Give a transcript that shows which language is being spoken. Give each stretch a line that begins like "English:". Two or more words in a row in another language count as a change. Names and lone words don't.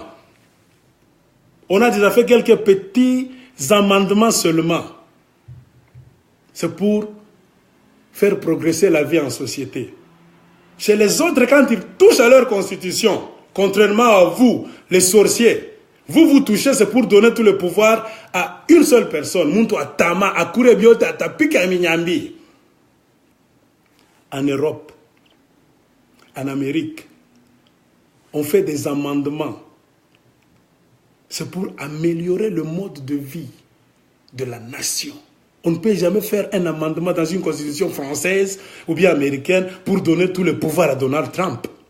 French: On a déjà fait quelques petits amendements seulement. C'est pour faire progresser la vie en société. Chez les autres, quand ils touchent à leur constitution, contrairement à vous, les sorciers, vous touchez, c'est pour donner tout le pouvoir à une seule personne.
Luba-Lulua: Muntu atama, akurebiote, atapika minyambi.
French: En Europe, en Amérique, on fait des amendements. C'est pour améliorer le mode de vie de la nation. On ne peut jamais faire un amendement dans une constitution française ou bien américaine pour donner tout le pouvoir à Donald Trump.